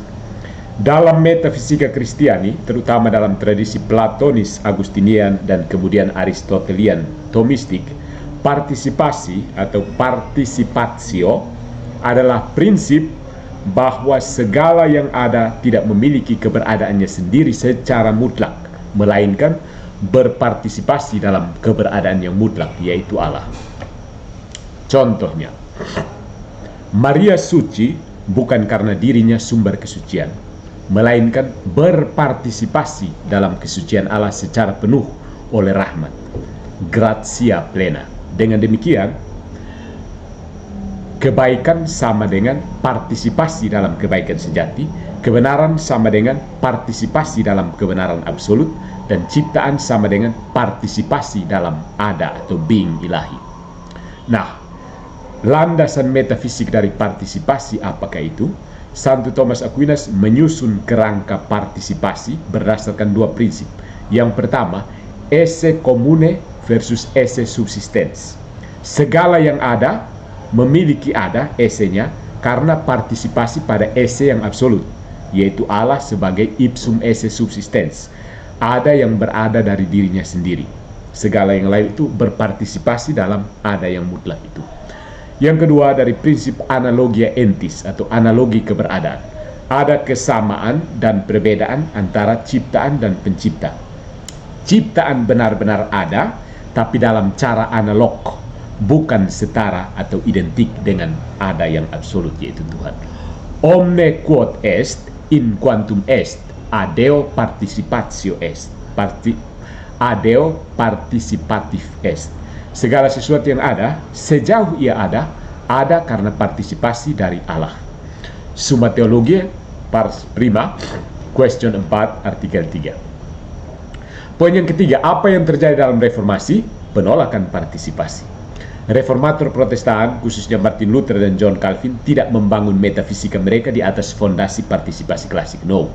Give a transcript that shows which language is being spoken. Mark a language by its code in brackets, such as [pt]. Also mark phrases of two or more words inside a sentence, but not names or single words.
[id] Dalam metafisika Kristiani, terutama dalam tradisi Platonis, Agustinian, dan kemudian Aristotelian, Thomistik, partisipasi atau participatio adalah prinsip bahwa segala yang ada tidak memiliki keberadaannya sendiri secara mutlak, melainkan berpartisipasi dalam keberadaan yang mutlak, yaitu Allah. Contohnya, Maria suci bukan karena dirinya sumber kesucian, melainkan berpartisipasi dalam kesucian Allah secara penuh oleh rahmat, [la] gratia plena. [id] Dengan demikian, kebaikan sama dengan partisipasi dalam kebaikan sejati, kebenaran sama dengan partisipasi dalam kebenaran absolut, dan ciptaan sama dengan partisipasi dalam ada atau being ilahi. Nah, landasan metafisik dari partisipasi apakah itu? Santo Thomas Aquinas menyusun kerangka partisipasi berdasarkan dua prinsip. Yang pertama, [la] esse comune versus esse subsistens. [id] Segala yang ada memiliki ada esse-nya karena partisipasi pada esse yang absolut, yaitu Allah sebagai [la] ipsum esse subsistens, [id] ada yang berada dari dirinya sendiri. Segala yang lain itu berpartisipasi dalam ada yang mutlak itu. Yang kedua, dari prinsip [la] analogia entis [id] atau analogi keberadaan, ada kesamaan dan perbedaan antara ciptaan dan pencipta. Ciptaan benar-benar ada, tapi dalam cara analog, bukan setara atau identik dengan ada yang absolut, yaitu Tuhan. [la] Omne quod est in quantum est, adeo participatio est, adeo participatif est. [id] Segala sesuatu yang ada, sejauh ia ada karena partisipasi dari Allah. [la] Summa Theologiae, pars prima, [id] question 4, artikel 3. Poin yang ketiga, apa yang terjadi dalam reformasi? Penolakan partisipasi. Reformator Protestan, khususnya Martin Luther dan John Calvin, tidak membangun metafisika mereka di atas fondasi partisipasi klasik. No.